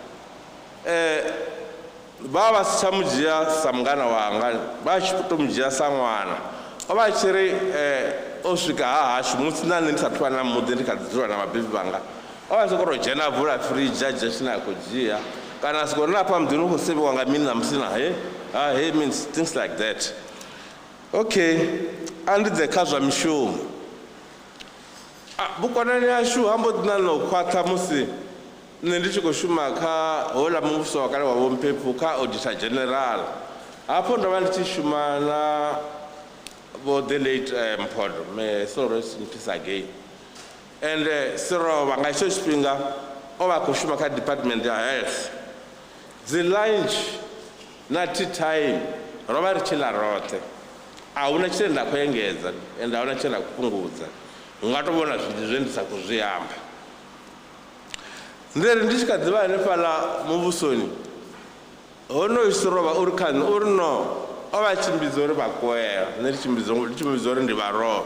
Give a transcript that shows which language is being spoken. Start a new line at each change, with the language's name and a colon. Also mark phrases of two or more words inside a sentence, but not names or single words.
Venda: Vha vha si tsha mu dzhia sa mungana wanga, vha tshi tou mu dzhia sa ṅwana. O vha tshi ri o swika ha hashu musi na nṋe ndi sathu vha na muḓi ndi kha ḓi dzula na vhabebi vhanga, o vha sokou tou dzhena vula fridge a dzhia tshine a khou dzhia, kana a sokou ri hafha muḓini u khou sevhiwa nga mini na musina
English: he means things like that.
Venda: Okay, a ndi dze kha zwa mishumo. Vhukonani hashu ha mbo ḓi na no khwaṱha musi nṋe ndi tshi khou shuma kha hola muvhuso wa kale wa Vho Mpephu kha Auditor General. Hafho ndo vha ndi tshi shuma na Vho
English: the late
Venda: Mphoto,
English: may soul rest in peace again.
Venda: And Seroba nga hetsho tshifhinga o vha khou shuma kha Department ya Health. Dzi lunch na
English: tea time
Venda: ro vha ri tshi ḽa roṱhe, a huna tshine nda khou engedza ende a huna tshine nda khou fhungudza. U nga tou vhona zwinzhi zwe ndi sa khou zwi amba. Nderi ndi tshi kha ḓivha hanefhaḽa muvhusoni, honoyu Seroba uri kha nṋe uri no o vha tshimbidza uri vhakwela, nṋe ndi tshimbidza uri ndi vharoho.